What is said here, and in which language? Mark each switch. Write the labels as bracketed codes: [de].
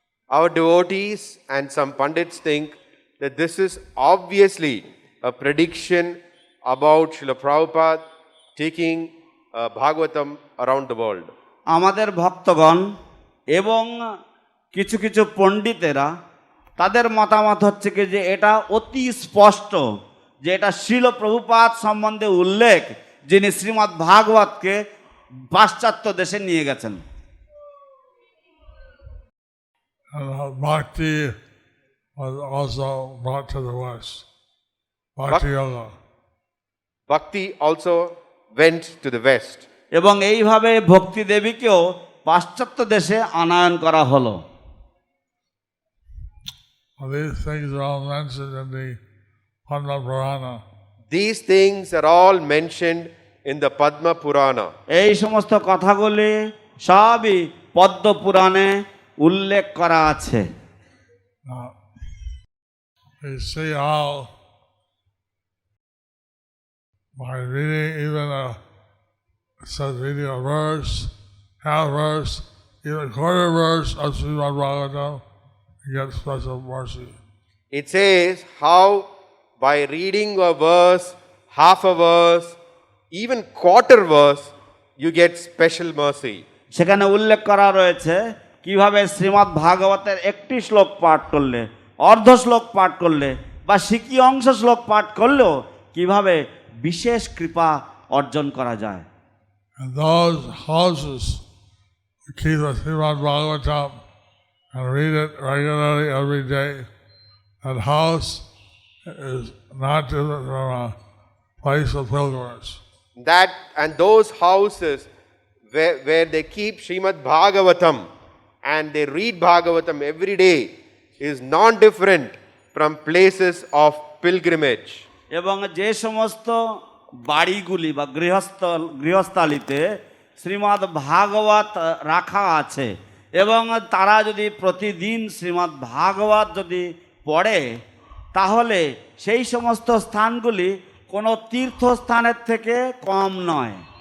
[en] Our devotees and some pundits think that this is obviously a prediction about Srila Prabhupada taking Bhagavatam around the world. [bn] আমাদের ভক্তগণ এবং কিছু কিছু পণ্ডিতেরা তাদের মতামত হচ্ছে কি যে এটা অতি স্পষ্ট যে এটা শ্রীল প্রভুপাদ সম্বন্ধে উল্লেখ, যিনি শ্রীমদ্ ভাগবতকে পাশ্চাত্য দেশে নিয়ে গেছেন। [en] Bhakti was also brought to the West. Bhakti Yoga. Bhakti also went to the West. [bn] এবং এইভাবে ভক্তি দেবীকেও পাশ্চাত্য দেশে আনয়ন করা হলো। [en] These things are all mentioned in the Padma Purana. These things are all mentioned in the Padma Purana. [bn] এই সমস্ত কথাগুলি সবই পদ্ম পুরাণে উল্লেখ করা আছে। [en] You see how by reading even reading a verse, half verse, even quarter verse of Śrīmad-Bhāgavatam, you get special mercy. It says how by reading a verse, half a verse, even quarter verse, you get special mercy. সেখানে উল্লেখ করা রয়েছে কিভাবে শ্রীমদ্ ভাগবতের একটি শ্লোক পাঠ করলে, অর্ধ শ্লোক পাঠ করলে বা সিকি অংশ শ্লোক পাঠ করলেও কিভাবে বিশেষ কৃপা অর্জন করা যায়। And those houses who keep the Śrīmad-Bhāgavatam and read it regularly every day, that house is not different from a place of pilgrimage. That and those houses where they keep Śrīmad-Bhāgavatam and they read Bhagavatam every day is non-different from places of pilgrimage. [bn] এবং যে সমস্ত বাড়িগুলি বা গৃহস্থালিতে শ্রীমদ্ ভাগবত রাখা আছে এবং তারা যদি প্রতিদিন শ্রীমদ্ ভাগবত যদি পড়ে, তাহলে সেই সমস্ত স্থানগুলি কোনো তীর্থস্থানের থেকে কম নয়।